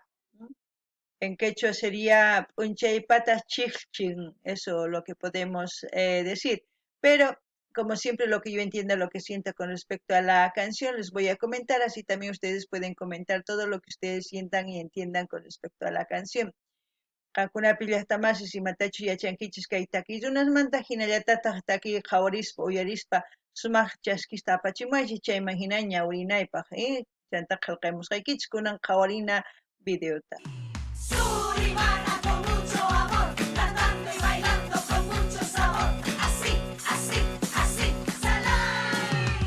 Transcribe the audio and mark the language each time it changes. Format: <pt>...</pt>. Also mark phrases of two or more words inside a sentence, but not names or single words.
<es>En quechua sería</es> <qu>unchay patas chichchin,</qu> <es>eso lo que podemos decir. Pero, como siempre, lo que yo entienda, lo que sienta con respecto a la canción, les voy a comentar, así también ustedes pueden comentar todo lo que ustedes sientan y entiendan con respecto a la canción.</es> <qu>Qankuna pillaqtamasi simatachu yachankichis kay takikunasmanta hinallatataq taki qhawarispa uyarispa sumaq chaskista apachimaychis chayman hina ñawrinaypaq, chanta qillqamusqaykichis kunan qhawarina videota.</qu> <es>Surimana con mucho amor, cantando y bailando con mucho sabor. Así, así, así, Salay.</es>